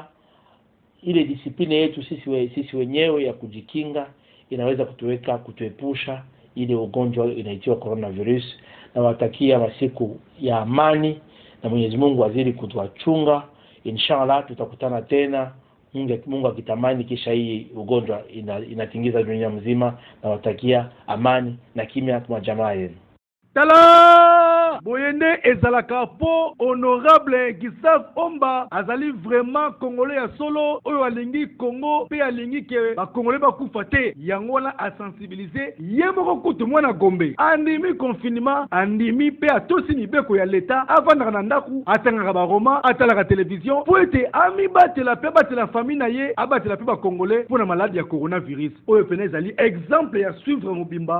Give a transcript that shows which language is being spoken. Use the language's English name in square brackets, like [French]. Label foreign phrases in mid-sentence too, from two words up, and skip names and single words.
[Swahili] Ile disipline yetu sisi wenyewe ya kujikinga inaweza kutuepusha ile ugonjwa inaitwa coronavirus. Na watakia masiku ya amani, na Mwenyezi Mungu azidi kutuachunga. Inshallah tutakutana tena, Mungu akitamani, kisha hii ugonjwa inatingiza dunia mzima. Na watakia amani na kimya kwa jamaa yenu. [Lingala] Tala boyende ezalaka po honorable Gustave Omba azali [French] vraiment congolais [Lingala] ya solo oyo alingi Congo pe alingi ke ba congolais bakufa te, yango wana a sensibiliser yemoko kutu mwana Gombe andimi confinement, andimi pe atosi mibeko ya leta avandaka na ndaku, atangaka ba roma, atalaka television po ete ami batela pe batela famille na ye, abatela pe ba congolais pona maladie ya coronavirus oyo pene ezali exemple ya suivre mobimba.